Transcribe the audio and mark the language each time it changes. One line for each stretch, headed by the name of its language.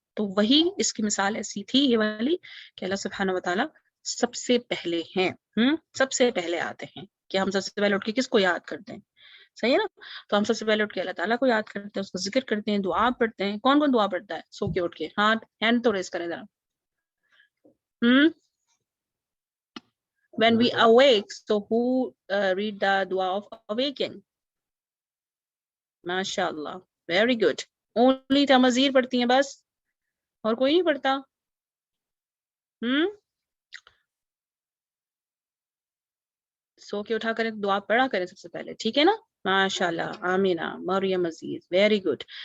Urdu: تو وہی اس کی مثال ایسی تھی یہ والی کہ اللہ سبحانہ و تعالیٰ سب سے پہلے ہیں، سب سے پہلے آتے ہیں. کہ ہم سب سے پہلے اٹھ کے کس کو یاد کرتے ہیں، صحیح ہے نا. تو ہم سب سے پہلے اٹھ کے اللہ تعالیٰ کو یاد کرتے ہیں، اس کا ذکر کرتے ہیں، دعا پڑھتے ہیں. کون کون دعا پڑھتا ہے سو کے اٹھ کے؟ ہینڈ تو ریز کریں ذرا.
English: When we awake, so who read the dua of awakening? MashaAllah, very good.
Urdu: Only Tamazir پڑھتی ہیں بس، اور کوئی نہیں پڑھتا. سو کے اٹھا کریں دعا پڑھا کریں سب سے پہلے، ٹھیک ہے نا. ماشاءاللہ، آمینہ، مریم عزیز، ویری گڈ.